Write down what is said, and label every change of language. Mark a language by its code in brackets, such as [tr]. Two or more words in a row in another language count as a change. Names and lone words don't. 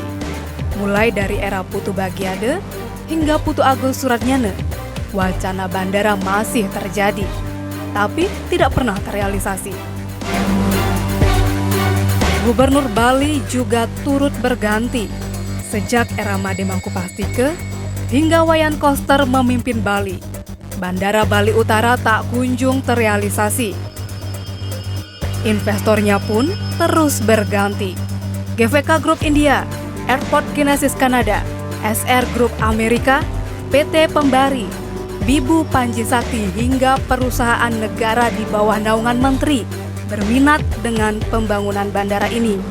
[id] Mulai dari era Putu Bagiade hingga Putu Agus Suratnyana, wacana bandara masih terjadi, tapi tidak pernah terrealisasi. Gubernur Bali juga turut berganti. Sejak era Made Mangkupastike hingga Wayan Koster memimpin Bali, Bandara Bali Utara tak kunjung terrealisasi. Investornya pun terus berganti. GVK Group India, Airport Genesis Kanada, SR Group Amerika, PT Pembari, Bibu Panji Sakti hingga perusahaan negara di bawah naungan menteri berminat dengan pembangunan bandara ini.